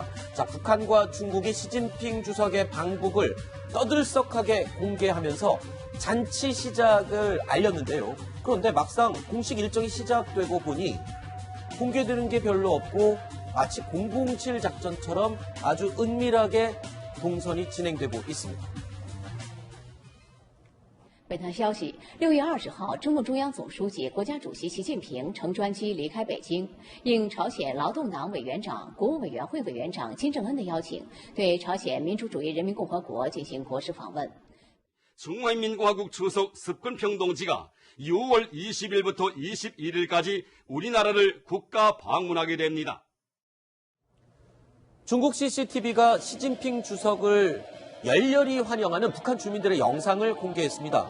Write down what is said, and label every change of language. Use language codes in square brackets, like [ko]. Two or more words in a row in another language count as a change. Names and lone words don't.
[ko] 자, 북한과 중국이 시진핑 주석의 방북을 떠들썩하게 공개하면서 잔치 시작을 알렸는데요. 그런데 막상 공식 일정이 시작되고 보니 공개되는 게 별로 없고 마치 007 작전처럼 아주 은밀하게 동선이 진행되고 있습니다. [zh] 本条消息，6月20号，中共中央总书记、国家主席习近平乘专机离开北京，应朝鲜劳动党委员长、国务委员会委员长金正恩的邀请，对朝鲜民主主义人民共和国进行国事访问。 [ko] 중화인민공화국 주석 스푼평 동지가 6월 20일부터 21일까지 우리나라를 국가 방문하게 됩니다. 중국 CCTV가 시진핑 주석을 열렬히 환영하는 북한 주민들의 영상을 공개했습니다.